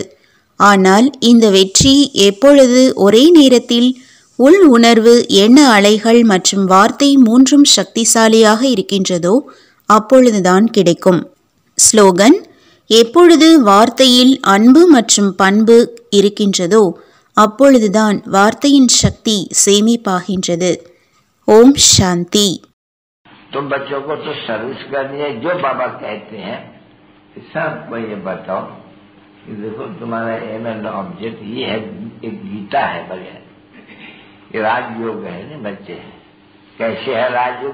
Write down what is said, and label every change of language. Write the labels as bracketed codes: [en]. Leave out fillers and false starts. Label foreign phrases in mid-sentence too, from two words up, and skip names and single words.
[ta] ஆனால் இந்த வெற்றி எப்பொழுது ஒரே நேரத்தில் உள் உணர்வு, எண்ண அலைகள் மற்றும் வார்த்தை மூன்றும் சக்திசாலியாக இருக்கின்றதோ அப்பொழுதுதான் கிடைக்கும். ஸ்லோகன்: எப்பொழுது வார்த்தையில் அன்பு மற்றும் பண்பு இருக்கின்றதோ அப்பொழுதுதான் வார்த்தையின் சக்தி சேமிப்பாகின்றது. [sa] ॐ शान्ति. [hi] तो बच्चों को तो सर्विस करनी है. जो बाबा कहते हैं सबको ये बताओ कि देखो तुम्हारा [en] aim and object [hi] ये है. एक गीता है बगैर ये राजयोग है ना. बच्चे कैसे है राजयोग?